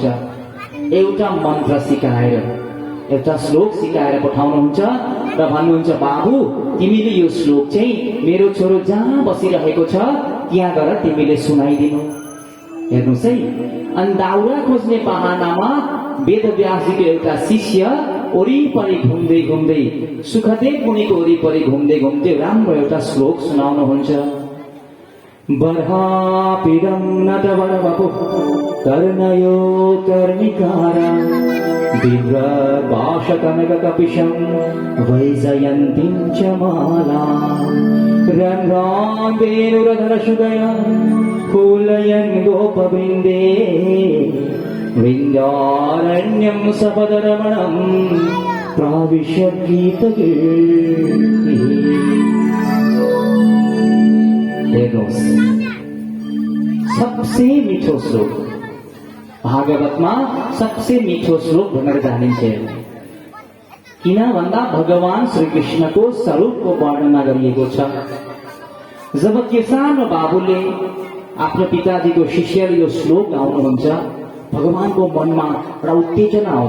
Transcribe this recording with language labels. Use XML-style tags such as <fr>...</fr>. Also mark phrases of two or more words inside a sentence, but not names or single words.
<ne>एउटा मन्त्र सिकाएर, एउटा श्लोक सिकाएर पठाउनुहुन्छ र भन्नुहुन्छ बाबु तिमीले यो श्लोक चाहिँ मेरो छोरो जहाँ बसिरहेको छ त्यहाँ गएर तिमीले सुनाइदिनु। हेर्नुहोस् है, अनि दाउरा खोज्ने बहानामा वेदव्यासजीको एउटा शिष्य वरिपरि घुम्दै घुम्दै, सुखदेव मुनिको वरिपरि घुम्दै घुम्दै राम्रो एउटा श्लोक सुनाउनुहुन्छ।</ne> <sa>बर्हापीडं नटवरवपुः कर्णयो कर्णिकारा बिभ्रभाषकनककपिशं वैजयन्तीं च मालां रन्ध्रान्तेनुरधरशुदया फूलयन् गोपवृन्दे वृन्दारण्यं सपदरमणं प्राविश्य गीतगीर्तिः।</sa> <ne>सबसे मीठो श्लोक भागवतमा, सबसे मीठो श्लोक भनेर जानिन्छ। किन भन्दा भगवान श्री कृष्णको स्वरूपको वर्णना गरिएको छ। जब त्यो सानो बाबुले आफ्नो पिताजीको शिष्यले यो श्लोक गाउनुहुन्छ, भगवानको मनमा एउटा उत्तेजना आउँछ।</ne>